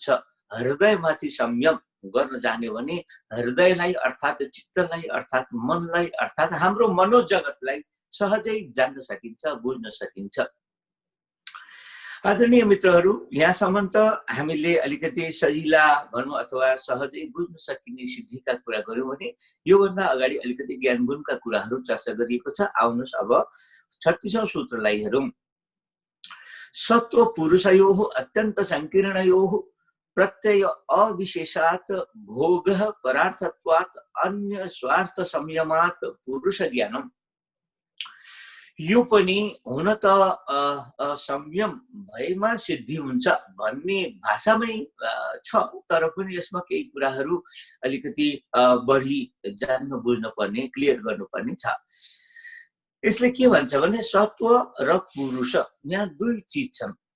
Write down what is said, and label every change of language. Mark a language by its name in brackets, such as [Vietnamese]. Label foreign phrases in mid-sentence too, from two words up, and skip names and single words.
[Nepali] हृदयमाथि संयम गर्न जान्यो भने हृदयलाई अर्थात् चित्तलाई अर्थात् मनलाई अर्थात् हाम्रो मनोजगतलाई सहजै जान्न सकिन्छ, बुझ्न सकिन्छ। आदरणीय मित्रहरू, यहाँसम्म त हामीले अलिकति सजिला भनौँ अथवा सहजै बुझ्न सकिने सिद्धिका कुरा गर्यौँ भने योभन्दा अगाडि अलिकति ज्ञान गुणका कुराहरू चर्चा गरिएको छ। आउनुहोस् अब 36औं सूत्रलाई हेरौँ। [Sanskrit] सत्व पुरुषयोः अत्यन्त संकीर्णयोः प्रत्यय अविशेषात् भोगः परार्थत्वात् अन्य स्वार्थ संयमात् पुरुष ज्ञानम। [Nepali] यो पनि हुन त संयम भएमा सिद्धि हुन्छ भन्ने भाषामै छ, तर पनि यसमा केही कुराहरू अलिकति बढी जान्न बुझ्न पर्ने, क्लियर गर्नुपर्ने छ। यसले के भन्छ भने सत्व र पुरुष, यहाँ दुई चीज छन्।